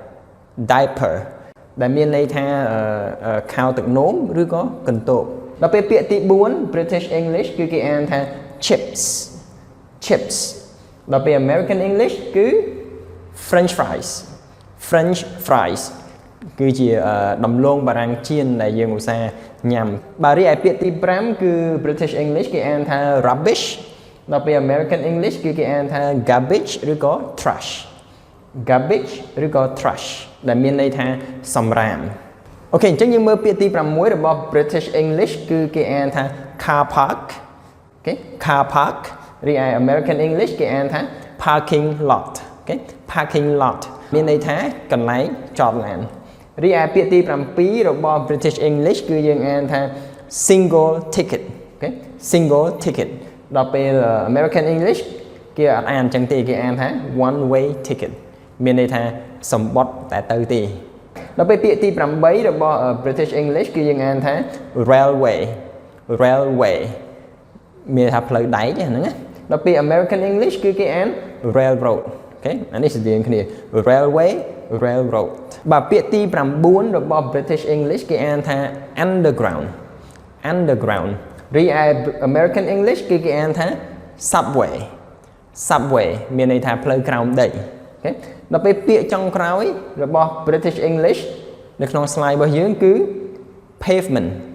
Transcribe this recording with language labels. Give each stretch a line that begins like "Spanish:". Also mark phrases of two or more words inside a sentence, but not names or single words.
Khmer: ដែលមានន័យថាខោទឹកនោមឬក៏កន្ទោបដល់ពេលពាក្យទី4
English: British English
Khmer: គឺគេអានថា chips ដល់ពេល
English: American English
Khmer: គឺ
English: French fries
Khmer: គឺជាដំឡូងបារាំងចៀនដែលយើងឧស្សាហ៍ញ៉ាំបើរីឯពាក្យទី5គឺ
English: British English
Khmer: គេអានថា rubbish ដល់ពេល
English: American English
Khmer: គឺគេអានថា garbage ឬក៏ trash ដែលមានន័យថាសម្រាមអូខេអញ្ចឹងយើងមើលពាក្យទី6របស់
English: British English
Khmer: គឺគេអានថា
English: car park
Khmer: អូខេ
English: car park
Khmer: រីឯ
English: American English
Khmer: គេអានថា
English: parking lot
Khmer: អូខេ
English: parking lot
Khmer: មានន័យថាកន្លែងចតឡានរីឯពាក្យទី7របស់
English: British English
Khmer: គឺយើងអានថា
English: single ticket
Khmer: អូខេ
English: single ticket
Khmer: ដល់ពេល
English: American English
Khmer: គេអត់អានចឹងទេគេអានថា
English: one way ticket
Khmer: មានន័យថាសម្បត្តិតែទៅទេដល់ពេលពាក្យទី8របស់
English: British English
Khmer: គឺយើងអានថា railway មានថាផ្លូវដែកហ្នឹងណាដល់ពេល
English: American English
Khmer: គឺគេអាន railroad អូខេអានេះស្តីគ្នា railroad បើពាក្យទី9របស់
English: British English
Khmer: គេអានថា underground រីឯ
English: American English
Khmer: គឺគេអានថា subway មានន័យថាផ្លូវក្រោមដីអូខេដល់ពេលពាក្យចុងក្រោយរបស់
English: British English
Khmer: នៅក្នុង slide របស់យើងគឺ pavement